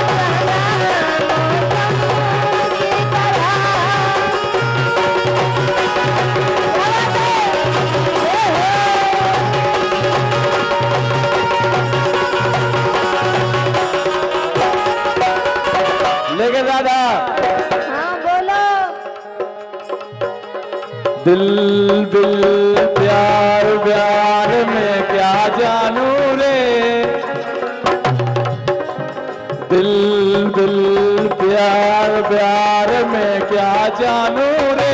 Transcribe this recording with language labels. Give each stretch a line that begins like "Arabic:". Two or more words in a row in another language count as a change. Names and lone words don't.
Hindi: जाना मौसम की तरह। लेकिन राधा हाँ बोलो। दिल दिल प्यार प्यार में क्या जानू रे। दिल दिल प्यार प्यार में क्या जानू रे।